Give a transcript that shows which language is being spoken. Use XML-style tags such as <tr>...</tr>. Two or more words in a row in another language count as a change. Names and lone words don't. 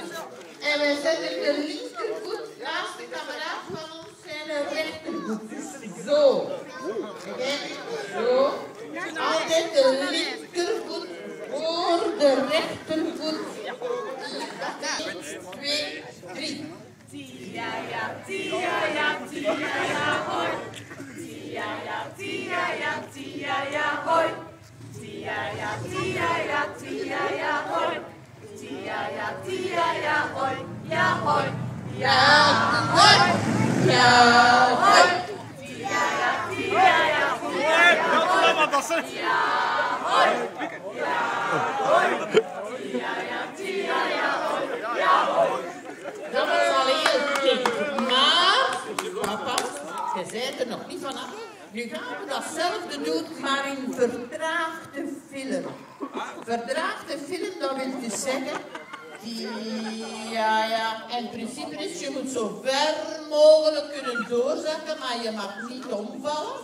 <nl>En wij zetten de linkervoet naast de kameraad van ons zijn rechtervoet. Dus zo. Zo. Altijd de linkervoet voor de rechtervoet. 1, 2, 3. Tiaya, tiaya, tiaya, hoi. Tiaya, tiaya, tiaya, hoi. Tiaya, tiaya, tiaya, hoi. Tiaya, tiaya, hoi. Ja, hoi. Ja, hoi. Ja, hoi. Tiaya, tiaya, tiaya, hoi. Ja, hoi. Ja, hoi. Tiaya, tiaya, hoi. Ja, hoi. Dat is al heel goed. Maar, papa, je bent er nog niet vanaf. Nu gaan we datzelfde doen, maar in vertraagde film. Vertraagde film, dat wil dus zeggen, ja, en het principe is, je moet zo ver mogelijk kunnen doorzakken, maar je mag niet omvallen.</nl>